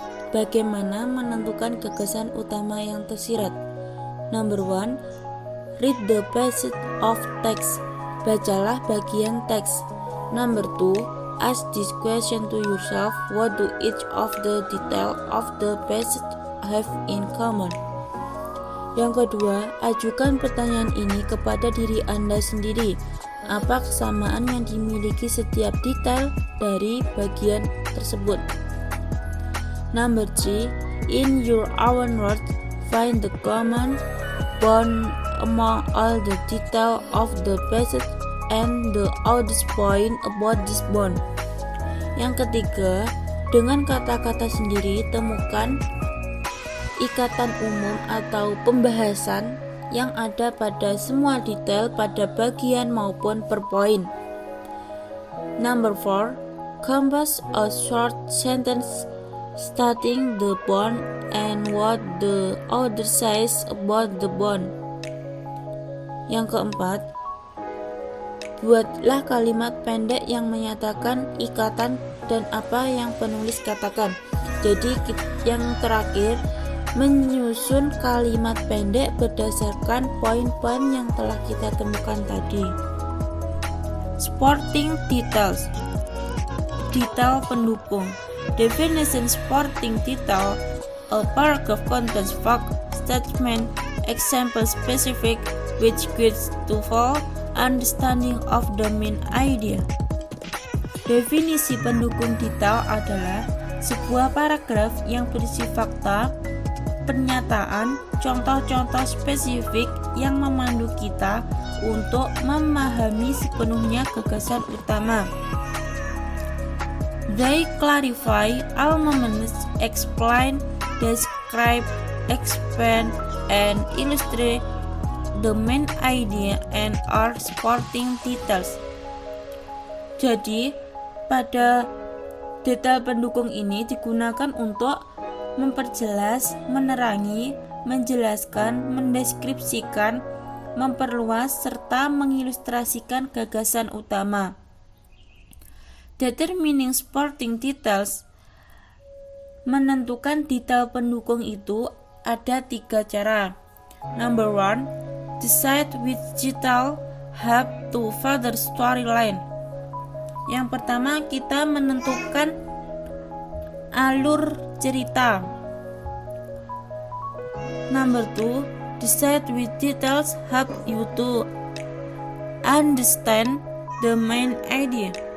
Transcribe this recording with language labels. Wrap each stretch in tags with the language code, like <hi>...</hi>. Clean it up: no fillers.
<id>Bagaimana menentukan gagasan utama yang tersirat?</id> <en>Number 1. Read the passage of text.</en> <id>Bacalah bagian teks.</id> <en>Number 2. Ask this question to yourself. What do each of the detail of the passage have in common?</en> <id>Yang kedua, ajukan pertanyaan ini kepada diri Anda sendiri. Apa kesamaan yang dimiliki setiap detail dari bagian tersebut?</id> <en>Number 3. In your own words, find the common bond among all the detail of the passage and the author's point about this bond.</en> <id>Yang ketiga, dengan kata-kata sendiri temukan ikatan umum atau pembahasan yang ada pada semua detail pada bagian maupun per poin.</id> <en>Number 4, compose a short sentence stating the bond and what the author says about the bond.</en> <id>Yang keempat, buatlah kalimat pendek yang menyatakan ikatan dan apa yang penulis katakan. Jadi yang terakhir, menyusun kalimat pendek berdasarkan poin-poin yang telah kita temukan tadi.</id> <en>Supporting details.</en> <id>Detail pendukung.</id> <en>Definition supporting detail: a paragraph contains fact, statement, example specific, which gives to full understanding of the main idea.</en> <id>Definisi pendukung detail adalah sebuah paragraf yang berisi fakta, pernyataan, contoh-contoh spesifik yang memandu kita untuk memahami sepenuhnya gagasan utama.</id> <en>They clarify, elements, explain, describe, expand, and illustrate the main idea and are supporting details.</en> <id>Jadi, pada detail pendukung ini digunakan untuk memperjelas, menerangi, menjelaskan, mendeskripsikan, memperluas, serta mengilustrasikan gagasan utama.</id> <en>Determining supporting details.</en> <id>Menentukan detail pendukung itu ada 3 cara.</id> <en>Number 1, decide which detail help to further storyline.</en> <id>Yang pertama, kita menentukan alur cerita.</id> <en>Number 2, decide which details help you to understand the main idea.</en>